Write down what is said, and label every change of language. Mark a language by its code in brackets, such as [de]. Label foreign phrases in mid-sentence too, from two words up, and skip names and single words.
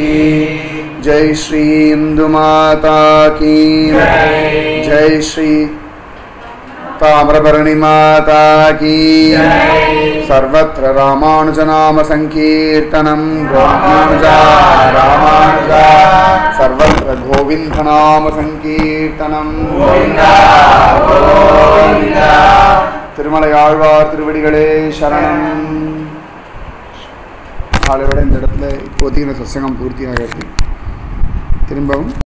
[hi] जय श्री इंदु माता की जय श्री ताम्रपर्णी माता की [sa] सर्वत्र रामानुज नाम संकीर्तनम रामानुजा रामानुजा सर्वत्र गोविंद नाम संकीर्तनम [hi] गोविंदा गोविंदा [ta] திருமலை ஆழ்வார் திருவடிகளே சரணம். நாளை விட இந்த இடத்துல இப்போதைக்கு இந்த சத்சங்கம் பூர்த்தியாகிறது. திரும்பவும்